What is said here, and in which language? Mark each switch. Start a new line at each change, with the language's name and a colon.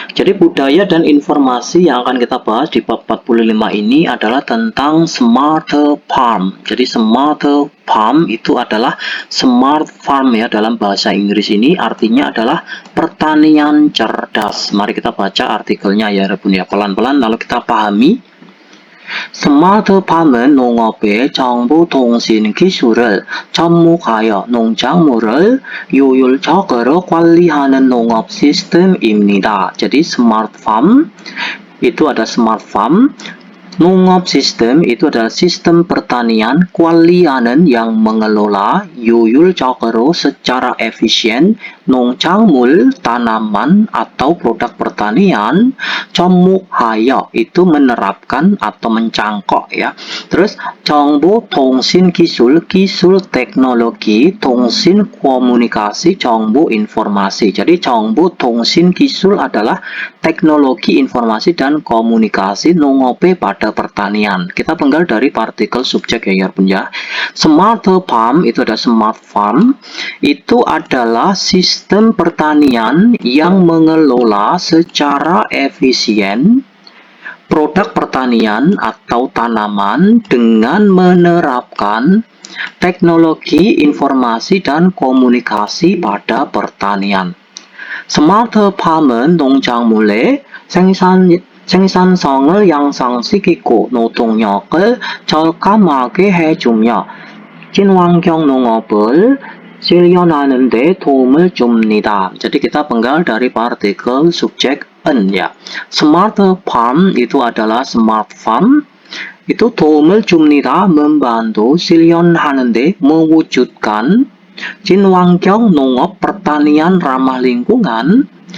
Indonesian: Jadi budaya dan informasi yang akan kita bahas di bab 45 ini adalah tentang smart farm. Jadi smart farm itu adalah smart farm ya, dalam bahasa Inggris ini artinya adalah pertanian cerdas. Mari kita baca artikelnya ya, pelan-pelan lalu kita pahami.
Korean: 스마트팜은 농업의 정보 통신 기술을 접목하여 농작물을 효율적으로 관리하는 농업 시스템입니다.
Indonesian: Jadi smart farm itu ada smart farm, 농업 sistem itu adalah sistem pertanian, 관리하는 yang mengelola, 효율적으로 secara efisien, 농작물 tanaman atau produk pertanian, 접목하여 itu menerapkan atau mencangkok ya. Terus
Korean: 정보 통신 기술,
Indonesian: 기술 teknologi, 통신 komunikasi, 정보 informasi. Jadi
Korean: 정보 통신 기술
Indonesian: adalah teknologi informasi dan komunikasi, 농업의 pada pertanian. Kita penggal dari partikel subjek ya Yarbun ya. Smart farm itu ada smart farm itu adalah sistem pertanian yang mengelola secara efisien produk pertanian atau tanaman dengan menerapkan teknologi informasi dan komunikasi pada pertanian.
Korean: 스마트팜은 농작물의 생산성을 향상시키고 노동력을 절감하게 해주며 친환경 농업을 실현하는 데 도움을 줍니다.
Indonesian: Jadi kita penggal dari partikel subjek en ya. Smart farm itu adalah smart farm itu
Korean: 도움을 줍니다.
Indonesian: membantu
Korean: 실현하는 데
Indonesian: mewujudkan
Korean: 친환경 농업
Indonesian: pertanian ramah lingkungan.